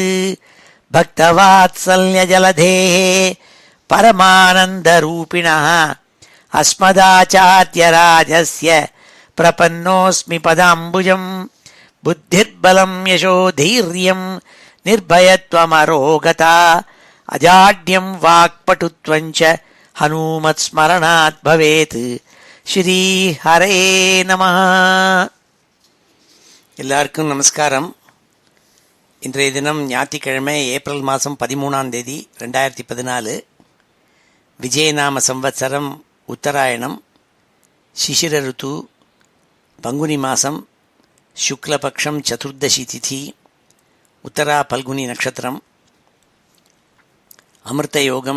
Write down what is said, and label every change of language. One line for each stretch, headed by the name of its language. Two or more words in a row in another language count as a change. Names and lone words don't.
Sanskrit: भक्तवात्सल्यजलधेः परमानन्दरूपिणः अस्मदाचार्यराजस्य प्रपन्नोऽस्मि पदाम्बुजं। बुद्धिर्बलं यशोधैर्यं निर्भयत्वमरोगता अजाड्यं वाक्पटुत्वं च हनुमत्स्मरणात् भवेत्। श्री हरे नमः.
Tamil: எல்லாருக்கும் நமஸ்காரம். இன்றைய தினம் ஞாயிற்றுக்கிழமை ஏப்ரல் மாதம் 13 2014. விஜயநாம சம்வத்சரம் உத்தராயணம், சிசிர ருத்து, பங்குனி மாதம், சுக்லபக்ஷம், சதுர்தசி திதி, உத்தரா பல்குனி நட்சத்திரம், அமிர்த யோகம்.